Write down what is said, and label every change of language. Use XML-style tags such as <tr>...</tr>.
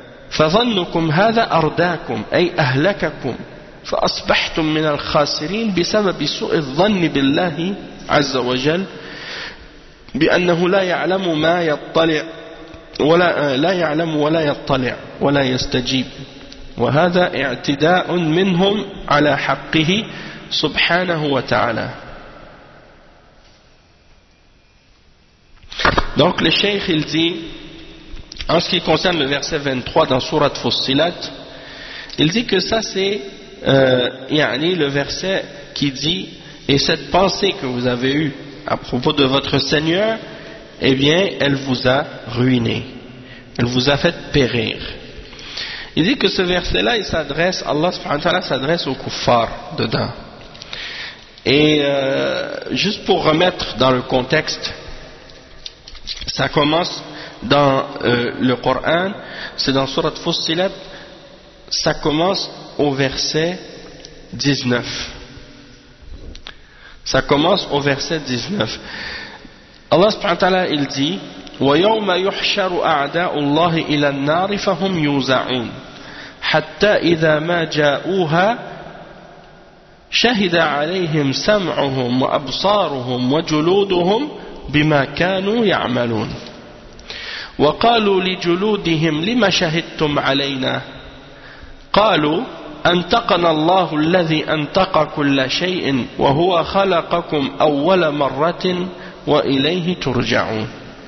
<ar>فظنكم هذا أرداكم أي أهلككم فأصبحتم من الخاسرين بسبب سوء الظن بالله عز وجل بأنه لا يعلم ما يطلع ولا لا يعلم ولا يطلع ولا يستجيب وهذا اعتداء منهم على حقه سبحانه وتعالى.</ar> <fr>Donc le cheikh il dit en ce qui concerne le verset 23 dans sourate Fussilat, il dit que ça c'est yani le verset qui dit et cette pensée que vous avez eue à propos de votre Seigneur, eh bien elle vous a ruiné, elle vous a fait périr. Il dit que ce verset là il s'adresse, Allah subhanahu wa ta'ala s'adresse aux kuffars dedans. Et juste pour remettre dans le contexte, ça commence dans le Coran, c'est dans sourate Fussilat, ça commence au verset 19. Ça commence au verset 19.</fr> <ar>Allah subhanahu wa ta'ala</ar> <fr>il dit</fr> <ar>وَيَوْمَ يُحْشَرُ أَعْدَاءُ اللَّهِ إِلَى النَّارِ فَهُمْ يُوزَعُونَ حَتَّى إِذَا مَا جَاءُوهَا شَهِدَ عَلَيْهِمْ سَمْعُهُمْ وَأَبْصَارُهُمْ وَجُلُودُهُمْ بِمَا كَانُوا يَعْمَلُونَ وَقَالُوا لِجُلُودِهِمْ لِمَ شَهِدْتُمْ عَلَيْنَا قَالُوا أَنْتَقَنَا اللَّهُ الَّذِي أَنْتَقَ كُلَّ شَيْءٍ وَهُوَ خَلَقَكُمْ أَوَّلَ مَرَّةٍ وَإِلَيْهِ تُرْجَعُونَ</ar>